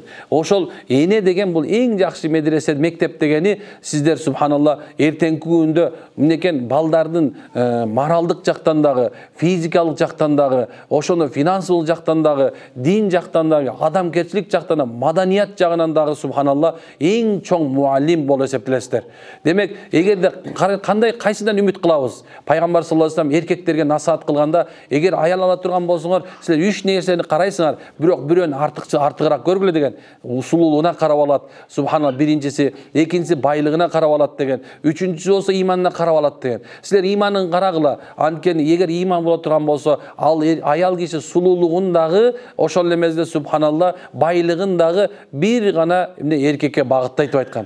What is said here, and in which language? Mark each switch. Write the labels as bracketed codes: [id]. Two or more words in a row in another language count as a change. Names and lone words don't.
[ky] Ошол эне деген бул эң жакшы медресе, мектеп дегени сиздер субханалла эртеңки күндө эмнекен балдардын моралдык жактан дагы, физикалык жактан дагы, ошону финансылык жактан дагы, дин жактан дагы, адамгерчилик жактан дагы, маданият жагынан дагы субханалла эң чоң муаллим болуп эсептелесиздер. Демек, эгерде кандай кайсыдан үмүт кылабыз? Пайгамбар [ar] صلى الله عليه وسلم [ky] эркектерге насаат кылганда, эгер аял ала турган болсоңор, силер 3 нерсени карайсыңар, бирок бирөөнү артыгыраак көргүлө деген. Усулулугуна карап алат. Субханалла биринчиси, экинчиси байлыгына карап алат деген. Үчүнчүсү болсо иманына карап алат деген. Силер иманын карагыла. Анткени эгер иман боло турган болсо, ал аял киши сулуулугун дагы, ошол эле мезгилде субханалла байлыгын дагы бир гана эркекке багыттайт деп айткан.